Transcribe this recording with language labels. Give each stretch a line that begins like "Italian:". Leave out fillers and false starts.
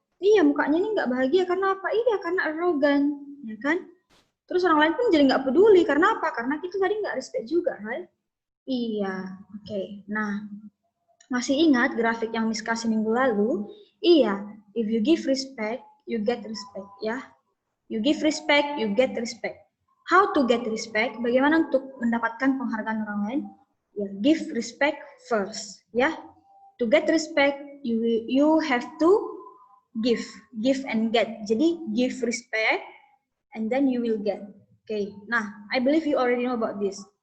Indonesian: Iya, mukanya ini gak bahagia. Karena apa? Iya, karena arrogant, ya kan? Terus orang lain pun jadi gak peduli. Karena apa? Karena kita tadi gak respect juga,
English: right?
Indonesian: Iya, oke. Nah, masih ingat grafik yang Miss kasih minggu lalu?
English: Iya, if you give respect, you get respect, ya. You give respect, you get respect. How to get respect?
Indonesian: Bagaimana untuk mendapatkan penghargaan orang lain?
English: Ya, give respect first, ya. To get respect, you have to give and get.
Indonesian: Jadi
English: give respect, and then you will get. Okay. Nah, I believe you already know about this.